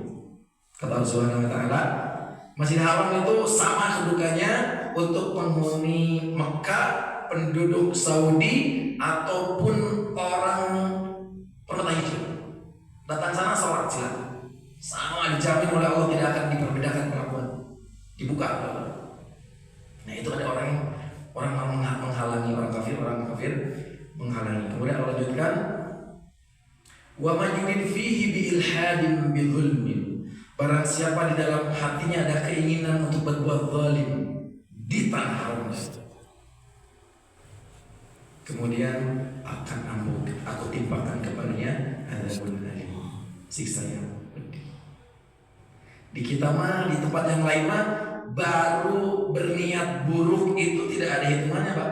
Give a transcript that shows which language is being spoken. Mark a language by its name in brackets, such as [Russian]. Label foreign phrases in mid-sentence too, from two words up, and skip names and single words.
[Indonesian] Kata Allah [Arabic] سبحانه وتعالى, [Indonesian] Masjidil Haram itu sama kedudukannya untuk penghuni Mekah, penduduk Saudi ataupun orang pendatang hijrah. Datang sana sholat silakan. Sama dijamin oleh Allah, tidak akan diperbedakan perlakuan. Dibuka oleh Allah. Nah itu ada orang menghalangi orang kafir menghalangi. Kemudian Allah lanjutkan, [Arabic] ومن يرد فيه بإلحاد بظلم. [Indonesian] Barang siapa di dalam hatinya ada keinginan untuk berbuat zalim di tanah haram, kemudian akan aku timpakan kepadanya [Arabic] عذاب أليم, [Indonesian] siksa yang pedih. Di kita mah, di tempat yang lain mah, baru berniat buruk itu tidak ada hitungannya, Pak.